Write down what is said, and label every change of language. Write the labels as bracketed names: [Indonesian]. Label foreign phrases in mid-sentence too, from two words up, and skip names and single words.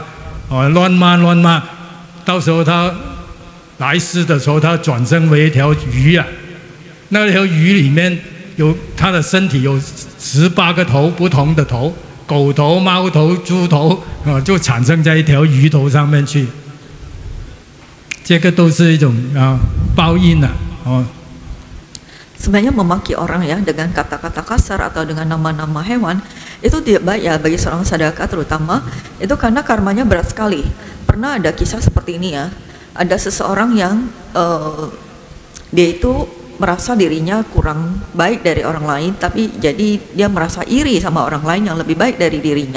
[Chinese] 哦，乱骂，到时候他来世的时候，他转生为一条鱼啊。那条鱼里面有他的身体有18个头，不同的头，狗头、猫头、猪头啊，就产生在一条鱼头上面去。这个都是一种报应啊！哦。 [Indonesian] Sebenarnya memaki orang ya dengan kata-kata kasar atau dengan nama-nama hewan itu tidak baik ya bagi seorang sadaka terutama itu karena karmanya berat sekali. Pernah ada kisah seperti ini ya, ada seseorang yang dia itu merasa dirinya kurang baik dari orang lain, tapi jadi dia merasa iri sama orang lain yang lebih baik dari dirinya.